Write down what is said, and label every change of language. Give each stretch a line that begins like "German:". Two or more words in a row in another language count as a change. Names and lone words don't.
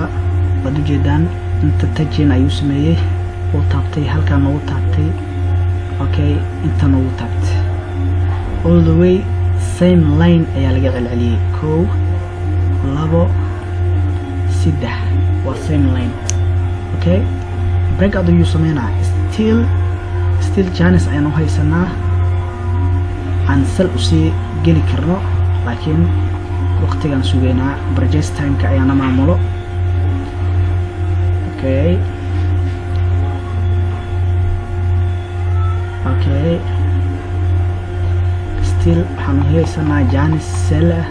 Somali: waad u jeedaan inta tajin ayuu sameeyay, uu taabtay halkaan noogu taabtay. Okay, inta noogu taabtay
English: all the way same line
Somali: ayaa laga celceliyay. 1 2 3 waa
English: same line.
Somali: Okay, breakout ayuu sameynaa.
English: still chance
Somali: ayaan u haysanaa aan sal usii geli karno, laakiin waqtigaan sugaynaa. purchase timeka ayaana maamulo. Okay, still waxaan u haysanaa
English: chance sell.